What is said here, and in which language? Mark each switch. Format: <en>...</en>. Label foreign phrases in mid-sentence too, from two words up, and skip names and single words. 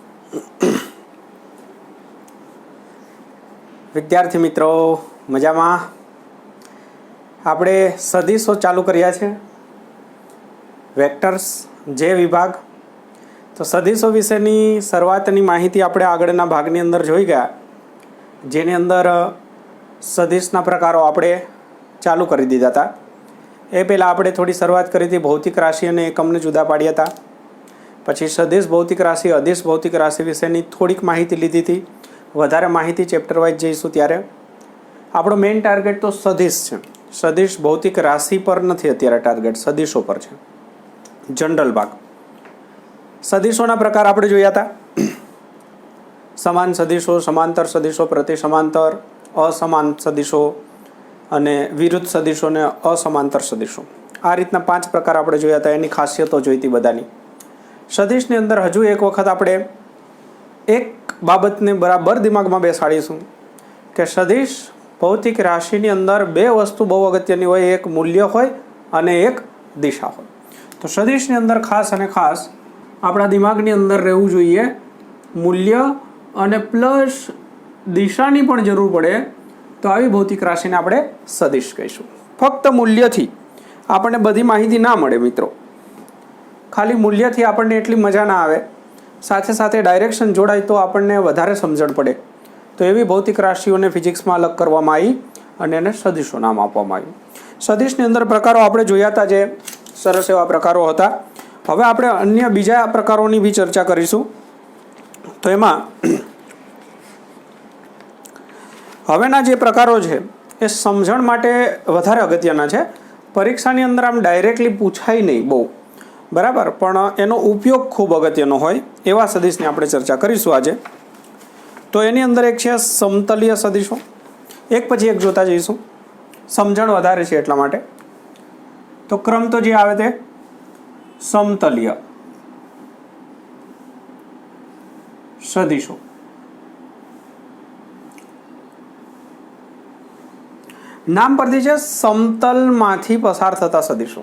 <gu>વિદ્યાર્થી મિત્રો મજા મેં આપણે સદિશો ચાલુ કર્યા છે વેક્ટર્સ જે વિભાગ। તો સદિશો વિશેની શરૂઆતની માહિતી આપણે આગળના ભાગની અંદર જોઈ ગયા, જેની અંદર સદિશના પ્રકારો આપણે ચાલુ કરી દીધા થા। એ પહેલા આપણે થોડી શરૂઆત કરી થી ભૌતિક રાશિ અને એકમને જુદા પાડ્યા થા। પછી સદિશ ભૌતિક રાશિ અદિશ ભૌતિક રાશિ વિશેની થોડીક માહિતી લીધી થી। વધારે માહિતી</gu> <en>chapter wise</en> <gu>જઈશું ત્યારે આપણો</gu> <en>main target</en> <gu>તો સદિશ છે। સદિશ ભૌતિક રાશિ પર નથી, અત્યારે ટાર્ગેટ સદિશો પર છે। જનરલ ભાગ સદિશોના પ્રકાર આપણે જોયા થા। સમાન સદિશો, સમાંતર સદિશો, પ્રતિ સમાંતર, અસમાન સદિશો અને વિરુદ્ધ સદિશો ને અસમાંતર સદિશો। આ રીતના 5 પ્રકાર આપણે જોયા થા। એની ખાસિયતો જોઈતી બધાની। સદિશની અંદર હજુ એક વખત આપણે એક બાબતને બરાબર દિમાગમાં બેસાડીશું કે સદિશ ભૌતિક રાશિની અંદર બે વસ્તુ બહુ અગત્યની હોય, એક મૂલ્ય હોય અને એક દિશા હોય। તો સદિશની અંદર ખાસ અને ખાસ આપણા દિમાગની અંદર રહેવું જોઈએ મૂલ્ય અને પ્લસ દિશાની પણ જરૂર પડે તો આવી ભૌતિક રાશિને આપણે સદિશ કહીશું। ફક્ત મૂલ્યથી આપણે બધી માહિતી ના મળે મિત્રો। ખાલી મૂલ્યથી આપણે એટલી મજા ના આવે, સાથે સાથે ડાયરેક્શન જોડાય તો આપણે વધારે સમજણ પડે। તો એવી ભૌતિક રાશિઓને ફિઝિક્સમાં અલગ કરવામાં આઈ અને એને સદિશો નામ આપવામાં આવ્યું। સદિશની અંદર પ્રકારો આપણે જોયા થા, જે સરસ એવા પ્રકારો હતા। હવે આપણે અન્ય બીજા પ્રકારોની બી ચર્ચા કરીશું। તો એમાં હવેના જે પ્રકારો છે એ સમજણ માટે વધારે અગત્યના છે। પરીક્ષાની અંદર આમ ડાયરેક્ટલી પુછાય નહીં બહુ, બરાબર, પણ એનો ઉપયોગ ખૂબ અગત્યનો હોય એવા સદિશની આપણે ચર્ચા કરીશું આજે। તો એની અંદર એક છે સમતલીય સદિશો। એક પછી એક જોતા જઈશું, સમજણ વધારે છે એટલા માટે। તો ક્રમ તો જે આવે તે સમતલીય સદિશો। નામ પરથી છે સમતલમાંથી પસાર થતા સદિશો।</gu>